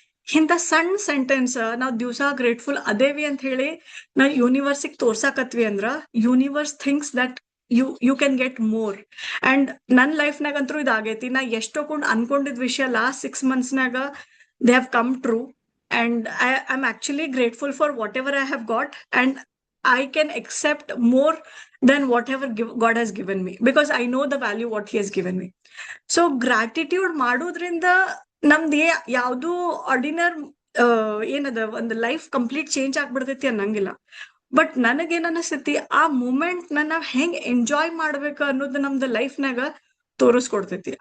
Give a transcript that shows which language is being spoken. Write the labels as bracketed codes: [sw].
[kn] ಇಂಥ ಸಣ್ಣ ಸೆಂಟೆನ್ಸ್ ನಾವು ದಿವಸ ಗ್ರೇಟ್ಫುಲ್ ಅದೇವಿ ಅಂತ ಹೇಳಿ ನಾವು ಯೂನಿವರ್ಸಿಗೆ ತೋರ್ಸಾಕತ್ವಿ ಅಂದ್ರ [en] Universe thinks that you can get more. [kn] And ನನ್ನ ಲೈಫ್ನಾಗಂತೂ ಇದಾಗೈತಿ. ನಾ ಎಷ್ಟೊಂದು ಅನ್ಕೊಂಡಿದ್ ವಿಷಯ last 6 monthsನಾಗ [en] They have come true. And I'm actually grateful for whatever I have got, and I can accept more than whatever God has given me, because I know the value what He has given me. [kn] So gratitude ಮಾಡೋದ್ರಿಂದ ನಮ್ದು ಯಾವುದು ಆರ್ಡಿನರ್ ಏನದ ಒಂದು life complete change ಆಗ್ಬಿಡ್ತೈತಿ ಅನ್ನಂಗಿಲ್ಲ. But ನನಗೇನ್ ಅನಿಸ್ತೈತಿ, ಆ moment ನಾವ್ ಹೆಂಗ್ ಎಂಜಾಯ್ ಮಾಡ್ಬೇಕು ಅನ್ನೋದು ನಮ್ದು ಲೈಫ್ನಾಗ ತೋರಿಸ್ಕೊಡ್ತೈತಿ.